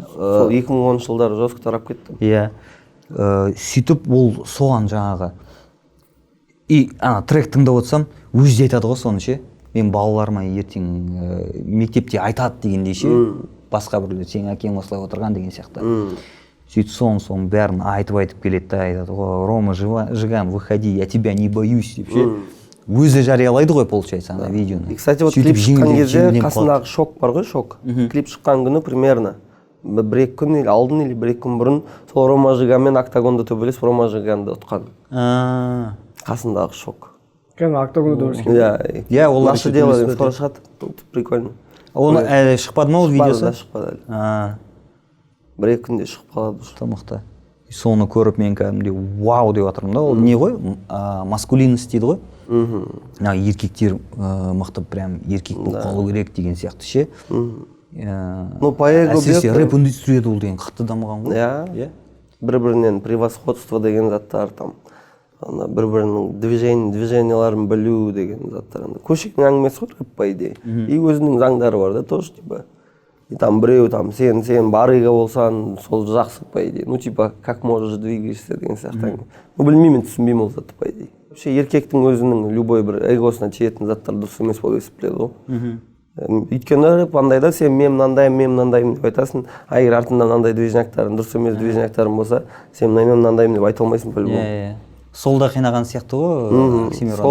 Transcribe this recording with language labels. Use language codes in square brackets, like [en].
[kk] Сол 2010 жылдары жестко тарап кетті. Иә. Сөйтіп ол соған жаңағы трек тыңдап отырсам, өзі айтады ғой соны ше. Мен балаларыма ертең мектепте айтады дегендей ше. Басқа біреулер сенің әкең осылай отырған деген сияқты. Сөйтіп соның бәрін айтып келеді да, айтады ғой, [ru] Рома Жиган, выходи, я тебя не боюсь [kk] деп ше. Өзі жариялайды ғой, получается, ана видеоны. [ru] Кстати, вот [kk] клип шыққан кезде қасындағы шок бар ғой, шок. Клип шыққан күні примерно бір-екі күн алдын или бір-екі күн бұрын сол Рома Жиганмен октагонда төбелесіп Рома Жиганды ұтқан. Қасындағы шок. Октагонда төбелескен. Иә, олар [ru] наши делаем, скоро [kk] шығады. [ru] Прикольно. [kk] Оны шықпады ма ол видеосы? Шықпады әлі. Бір-екі күнде шығып қалады. Тамақты. Соны көріп мен кәдімгідей вау деп жатырмын да. Ол не ғой? Маскулинность дейді ғой. Еркектер мықты прям еркек болып қалу керек деген сияқты ше. Әсіресе рэп индустрияда ол деген қатты дамыған ғой. Иә. Бір-бірінен превосходство деген заттар, там бір-бірінің движенияларын білу деген заттар. Көшектің әңгімесі ғой [ru] рэп по идее. И [kk] өзінің заңдары бар да, тоже типа. И там біреу, там сен барыга болсаң, сол жақсы по идее. [ru] Ну типа, как можешь двигаешься [kk] деген сияқты. Білмеймін, түсінбеймін ол затты по идее. Вообще еркектің өзінің любой бір эгосына тиетін заттар дұрыс емес болып есептеледі ғой. Өйткені рэп андай да, сен мен мынандаймын деп айтасың, а егер артында мынандай движняктарың, дұрыс емес движняктарың болса, сен мынандаймын деп айта алмайсың по-любому. Сол да қинаған сияқты ғой Оксимиронды.